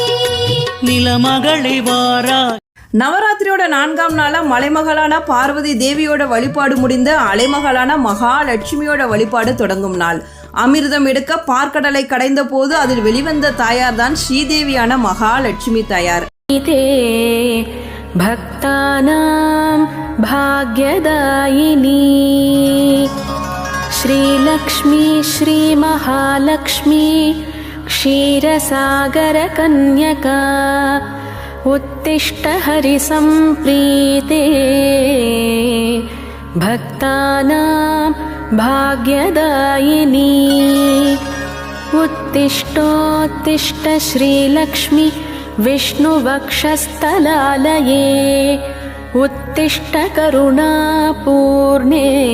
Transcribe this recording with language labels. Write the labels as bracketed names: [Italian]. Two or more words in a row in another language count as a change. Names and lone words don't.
[Tamil] நிலமகளை வாரா. நவராத்திரியோட 4ஆம் நாளா மலைமகளான பார்வதி தேவியோட வழிபாடு முடிந்த அலைமகளான மகாலட்சுமியோட வழிபாடு தொடங்கும் நாள். அமிர்தம் எடுக்க பார்க்கடலை கடைந்த போது அதில் வெளிவந்த தாயார் தான் ஸ்ரீதேவியான மகாலட்சுமி தாயார். [Sanskrit] भक्तानां भाग्यदायिनी श्रीलक्ष्मी श्रीमहालक्ष्मी क्षीरसागरकन्यका उत्तिष्ठ हरिसम्प्रीते भक्तानां भाग्यदायिनी उत्तिष्ठोत्तिष्ठ श्रीलक्ष्मी विष्णुवक्षस्थलालये उत्तिष्ठ करुणापूर्णे